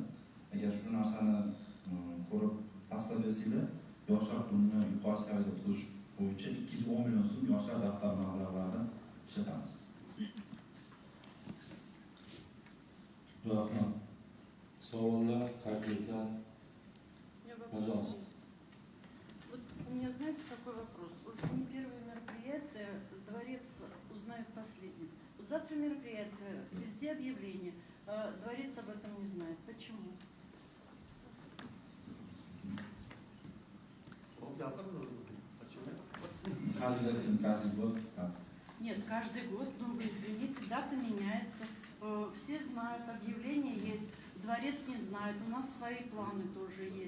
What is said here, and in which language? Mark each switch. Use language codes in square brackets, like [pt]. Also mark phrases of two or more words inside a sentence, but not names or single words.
[uz] Agar shu narsani ko'rib tasdiqlab bersanglar, yoshlar kunini yuqori saviyaga o'tkazish bo'yicha 210 million so'm yoshlar daftari mablag'laridan ishlatamiz. Rahmat. Savollar, takliflar? [ru] Пожалуйста. Вот у меня, знаете, какой вопрос? Уже не первое мероприятие, дворец узнает последним. Завтра мероприятие, везде объявление, дворец об этом не знает. Почему? Нет, каждый год, ну вы извините, дата меняется, все знают, объявление есть, дворец не знает, у нас свои планы тоже есть.